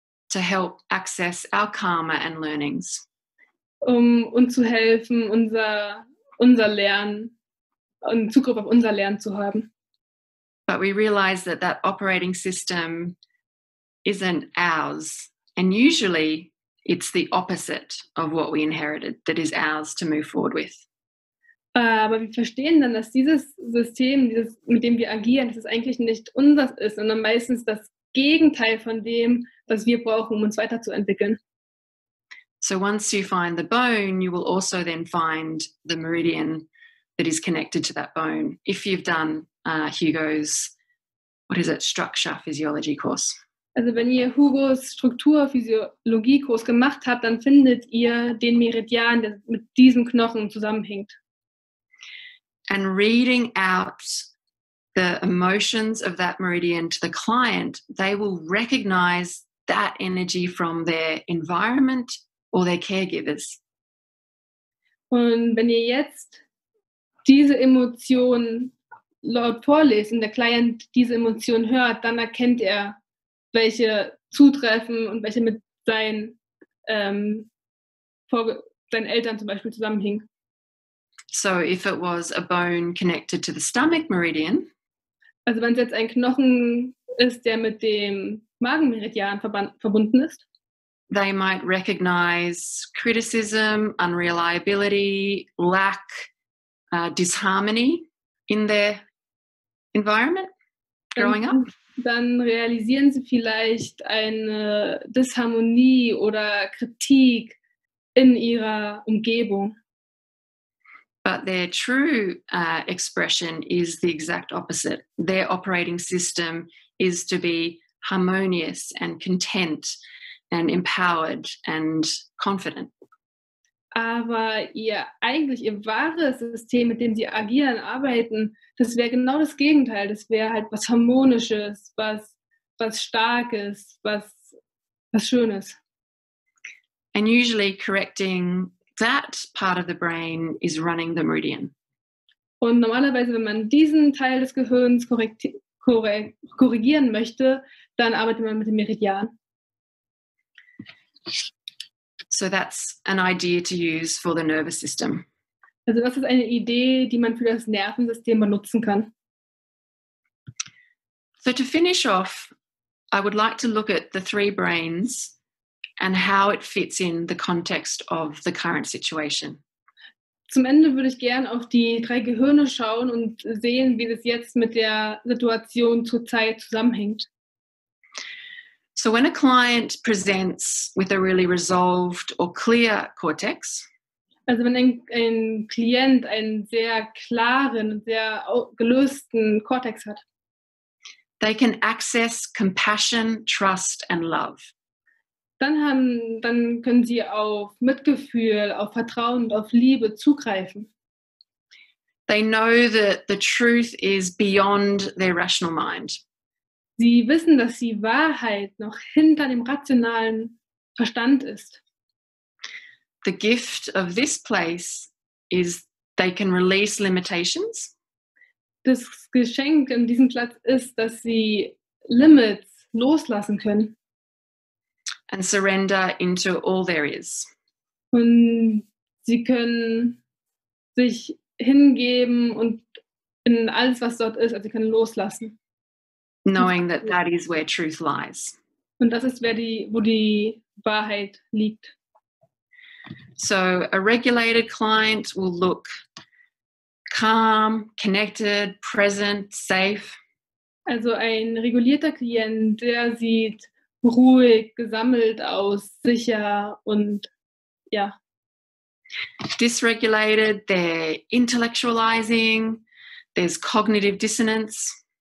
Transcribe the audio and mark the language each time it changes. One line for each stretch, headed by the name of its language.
English: To help access our karma and learnings.
German: Uns zu helfen, unser Lernen und Zugriff auf unser Lernen zu haben.
English: But we realize that operating system isn't ours. And usually it's the opposite of what we inherited that is ours to move forward with.
German: Aber wir verstehen dann, dass dieses System, mit dem wir agieren, dass es eigentlich nicht unseres ist, sondern meistens das Gegenteil von dem, was wir brauchen, um uns weiterzuentwickeln.
English: So once you find the bone, you will also then find the meridian that is connected to that bone. If you've done Hugo's, structure physiology course.
German: Also wenn ihr Hugos Strukturphysiologie-Kurs gemacht habt, dann findet ihr den Meridian, der mit diesem Knochen zusammenhängt.
English: And reading out the emotions of that meridian to the client, they will recognize that energy from their environment or their caregivers.
German: Und wenn ihr jetzt diese Emotion laut vorlest und der Klient diese Emotion hört, dann erkennt er, welche zutreffen und welche mit seinen Eltern zum Beispiel zusammenhängen.
English: So if it was a bone connected to the stomach meridian,
German: also wenn es jetzt ein Knochen ist, der mit dem Magenmeridian verbunden ist,
English: they might recognize criticism, unreliability, lack, disharmony in their environment growing up.
German: Dann realisieren sie vielleicht eine Disharmonie oder Kritik in ihrer Umgebung.
English: But their true expression is the exact opposite. Their operating system is to be harmonious and content and empowered and confident.
German: Aber ihr wahres System, mit dem sie agieren, arbeiten, das wäre genau das Gegenteil. Das wäre halt was Harmonisches, was Starkes, was Schönes.
English: And usually correcting that part of the brain is running the meridian.
German: Und normalerweise, wenn man diesen Teil des Gehirns korrigieren möchte, dann arbeitet man mit dem Meridian.
English: So that's an idea to use for the nervous system.
German: Also das ist eine Idee, die man für das Nervensystem benutzen kann.
English: So to finish off, I would like to look at the three brains and how it fits in the context of the current situation.
German: Zum Ende würde ich gern auf die 3 Gehirne schauen und sehen, wie das jetzt mit der Situation zurzeit zusammenhängt.
English: So when a client presents with a really resolved or clear cortex,
German: also wenn ein Klient einen sehr klaren, sehr gelösten Kortex hat,
English: they can access compassion, trust and love.
German: Dann können sie auf Mitgefühl, auf Vertrauen und auf Liebe zugreifen.
English: They know that the truth is beyond their rational mind.
German: Sie wissen, dass die Wahrheit noch hinter dem rationalen Verstand ist.
English: The gift of this place is they can release limitations.
German: Das Geschenk an diesem Platz ist, dass sie Limits loslassen können.
English: And surrender into all there is.
German: Und sie können sich hingeben und in alles, was dort ist, also sie können loslassen.
English: Knowing that that is where truth lies.
German: Und das ist, wo die Wahrheit liegt.
English: So a regulated client will look calm, connected, present, safe.
German: Also ein regulierter Klient, der sieht ruhig, gesammelt aus, sicher und ja.
English: Dysregulated, they're intellectualizing, there's cognitive dissonance.